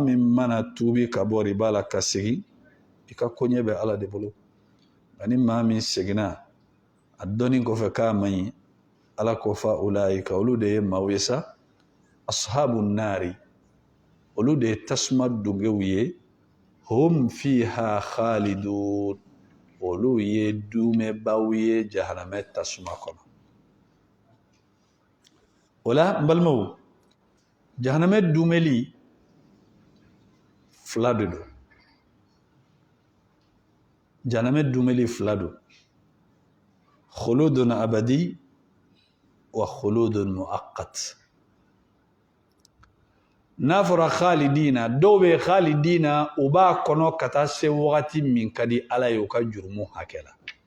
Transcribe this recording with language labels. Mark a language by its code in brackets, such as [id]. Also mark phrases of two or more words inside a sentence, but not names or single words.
[bm] min mana tuubi ka bɔ riba la ka segin i ka koɲɛ bɛ ala de bolo ani maa min seginna a dɔnnin kɔfɛ k'a man ɲi ala ko [ar] فأولئك [bm] olu de ye maaw ye sa [ar] أصحاب النار [bm] olu de ye tasuma dungew ye [ar] هم فيها خالدون [bm] olu ye dumɛbaw ye jahanamɛ tasuma kɔnɔ o la n balimaw jahanamɛ dumɛli fila de don jahanamɛ dumɛli fila don [ar] خلود أبدي وخلود مؤقت [bm] n'a fɔra khalidina dɔw bɛ khalidina u b'a kɔnɔ ka taa se wagati min ka di ala ye u ka jurumu hakɛ la